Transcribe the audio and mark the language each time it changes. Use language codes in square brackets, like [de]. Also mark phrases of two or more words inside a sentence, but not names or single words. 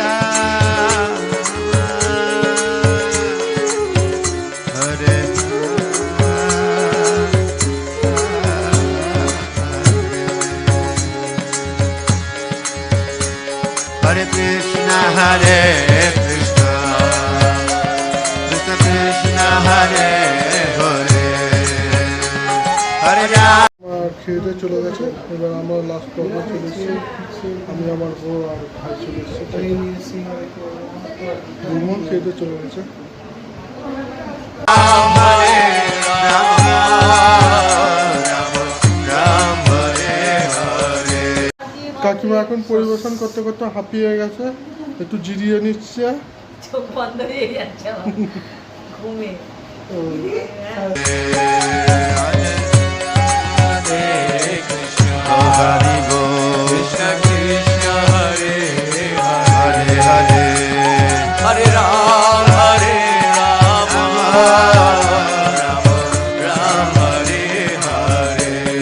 [sa] Rama Hare Hare Krishna Hare Krishna Krishna Krishna Hare Hare Hare Rama। [bn] আমার খেয়ে চলে গেছে, এবার আমরা লাস্ট পর্ব চলে এসেছি। আমি আমার বউ আর ভাই চলে এসেছি, দুমন খেয়ে চলে গেছে। [sa] Hare Rama, Rama Ram Hare Hare [bn] কাকিমা এখন পরিবেশন করতে করতে হাঁপিয়ে গেছে, একটু জিরিয়ে নিচ্ছে। চোখ বন্ধ হয়ে যাচ্ছে আমার ঘুমে। [sa] Hare Krishna, [bn] Hari Bol [sa] Krishna Krishna, Hare Hare Hare Hare Hare Ram, Hare Rama, Rama Ram, Hare Hare